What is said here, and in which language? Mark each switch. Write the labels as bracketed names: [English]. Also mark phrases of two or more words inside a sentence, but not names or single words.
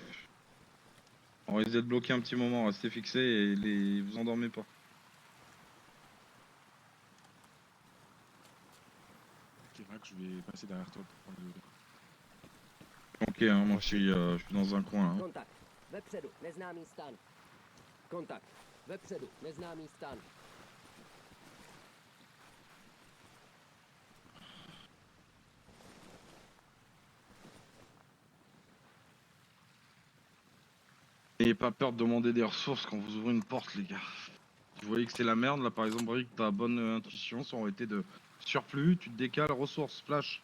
[French] On risque d'être bloqué un petit moment, restez fixés et vous endormez pas. Je vais passer derrière toi pour prendre le... Ok, hein, moi je suis dans un coin. Hein. [Czech] Kontakt. Vepředu, neznámý stan. Kontakt. Vepředu, neznámý stan. [French] N'ayez pas peur de demander des ressources quand vous ouvrez une porte, les gars. Vous voyez que c'est la merde, là par exemple, Rick, ta bonne intuition, ça aurait été de surplus, tu te décales, ressources, flash.